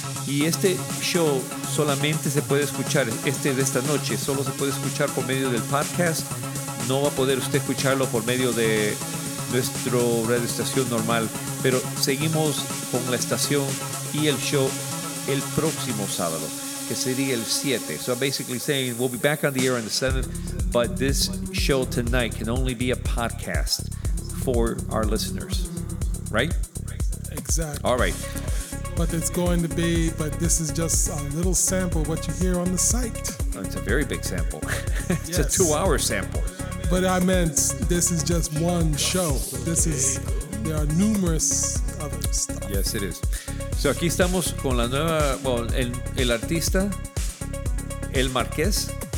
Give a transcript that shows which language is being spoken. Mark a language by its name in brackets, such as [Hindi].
[Spanish] Y este show solamente se puede escuchar, este de esta noche, solo se puede escuchar por medio del podcast. No va a poder usted escucharlo por medio de nuestra radio estación normal, pero seguimos con la estación y el show el próximo sábado, que sería el 7. [English] So I'm basically saying we'll be back on the air on the 7th, but this show tonight can only be a podcast for our listeners, right? Exactly. All right. But this is just a little sample of what you hear on the site. It's a very big sample. It's a 2-hour sample. But I meant this is just one show. There are numerous other stuff. Yes, it is. [Spanish] So aquí estamos con la nueva, el artista, El Marqués.